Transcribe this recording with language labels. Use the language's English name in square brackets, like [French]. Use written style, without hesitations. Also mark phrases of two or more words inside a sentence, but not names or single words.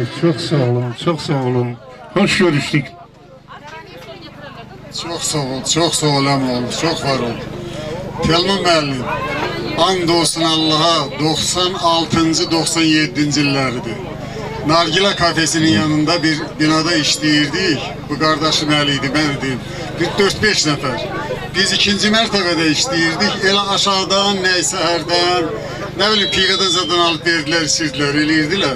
[Turkish] Çok sağ olun. Hoş görüştük. [Azerbaijani] Çok sağ ol əmoğlu, çok var ol. Telman müəllim, and olsun Allah'a 96-97-ci illəridir. Nargile kafesinin yanında bir binada işləyirdik. Bu qardaşım Əli idi, mən idim. Bir 4-5 nəfər. Biz ikinci mərtəbədə işləyirdik. Elə aşağıdan, nəysə hərdən, nə bilim, piqadan [Turkish] zaten alıp verdiler, [Azerbaijani] içirdilər, eləyirdilər.